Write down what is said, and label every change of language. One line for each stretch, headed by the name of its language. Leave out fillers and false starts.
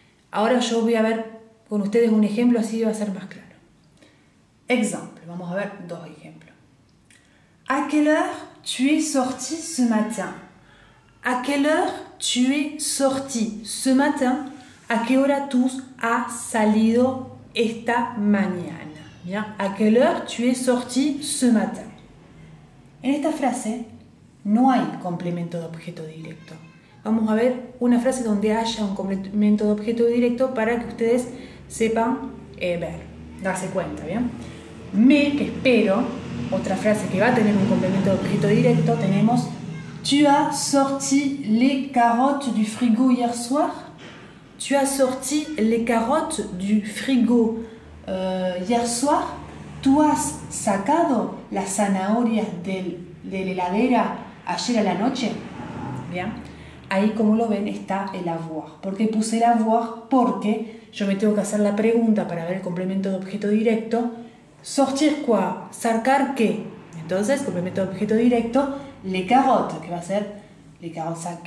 Spanish: Ahora yo voy a ver con ustedes un ejemplo, así va a ser más claro. Exemple, vamos a ver dos ejemplos.
French: À quelle heure tu es sorti ce matin? À quelle heure tu es sorti ce matin?
Spanish: ¿A qué hora tú has salido esta mañana? Bien.
French: ¿A quelle heure tu es sorti ce matin?
Spanish: En esta frase no hay complemento de objeto directo. Vamos a ver una frase donde haya un complemento de objeto directo para que ustedes sepan darse cuenta, ¿bien? Mais, que espero, otra frase que va a tener un complemento de objeto directo, tenemos
French: Tu as sorti les carottes du frigo hier soir? Tu as sorti les carottes du frigo hier soir.
Spanish: ¿Tú has sacado las zanahorias de la heladera ayer a la noche? Bien, ahí como lo ven está el avoir. ¿Por qué puse el avoir? Porque yo me tengo que hacer la pregunta para ver el complemento de objeto directo. ¿Sortir quoi? ¿Sacar qué? Entonces, complemento de objeto directo, les carottes, que va a ser les carottes.